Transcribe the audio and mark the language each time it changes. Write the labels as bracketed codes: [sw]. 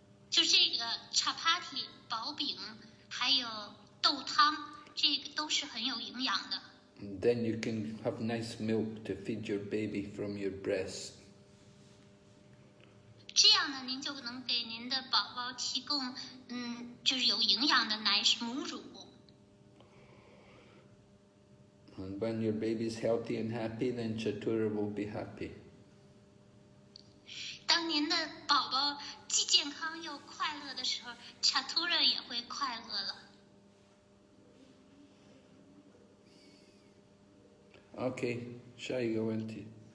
[zh] 就这个 chapati 薄饼，还有豆汤，这个都是很有营养的。 [en] And then you can have nice milk to feed your baby from your breast. [zh] 这样呢，您就能给您的宝宝提供就是有营养的母乳。 [en] And when your baby's healthy and happy, then Chatura will be happy. [zh] 当您的宝宝既健康又快乐的时候 ，Chatura 也会快乐了。 Okay, 下一个问题。